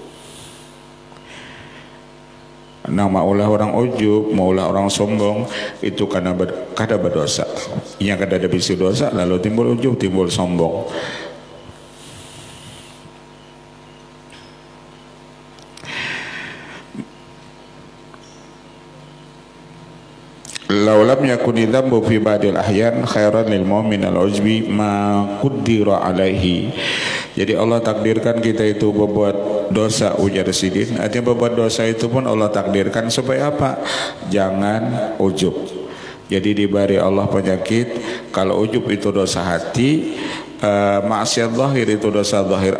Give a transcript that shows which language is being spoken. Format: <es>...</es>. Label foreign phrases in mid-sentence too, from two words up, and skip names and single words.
<bjn>Nah, maulah orang ujub, maulah orang sombong itu karena kada berdosa. Yang kada ada bisi dosa lalu timbul ujub, timbul sombong.</bjn> <ar>لو لم يكن الذنب في بعض الأحيان خيرا للمؤمن العجب ما قدره عليه.</ar> <bjn>Jadi Allah takdirkan kita itu berbuat dosa ujar sidin. Artinya berbuat dosa itu pun Allah takdirkan supaya apa? Jangan ujub. Jadi diberi Allah penyakit. Kalau ujub itu dosa hati, maksiat zahir itu dosa zahir.</bjn>